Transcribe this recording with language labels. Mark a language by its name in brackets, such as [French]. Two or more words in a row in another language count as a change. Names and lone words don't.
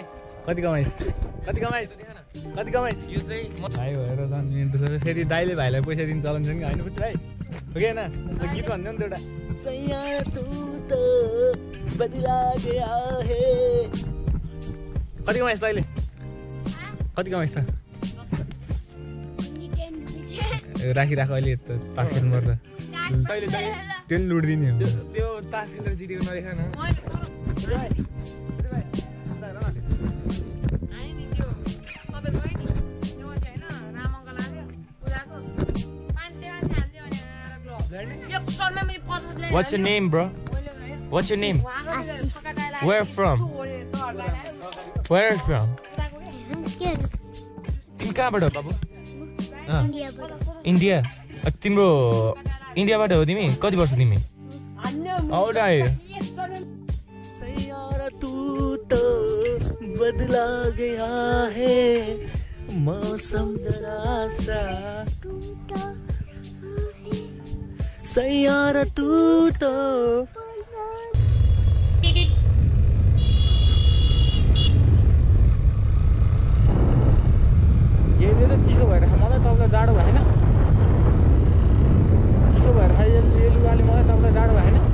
[Nepali] कति कमाइस् कति कमाइस् कति कमाइस् यो चाहिँ भाइ भएर जाने दुःख छ फेरि दाइले भाइलाई पैसा दिनु चलन छ कि होइन बुझ्छु भाइ हो कि होइन गीत भन्नु नि त एउटा [Hindi] सैया तू त बदला गया हे [Nepali] कति कमाइस् दाइले कति कमाइस् त राखिराख अहिले त तास खेल्नु पर्छ त्यो नि लुटिदिने हो त्यो तास खेलेर जितेको नदेखा न [English] What's your name, bro? What's your name? Where from? Where from? [Nepali] तिमी कहाँबाट हो बाबु? इन्डिया तिम्रो इन्डियाबाट हो तिमी कति वर्ष तिमी [Hindi] सैयारा तू तो बदला गया है मौसम जरा सा सैयारा तू तो [Nepali] यसले त चिसो भएर मलाई तपाईँलाई जाडो भएन चिसो भएर यो लुगाले मलाई तपाईँलाई जाडो भएन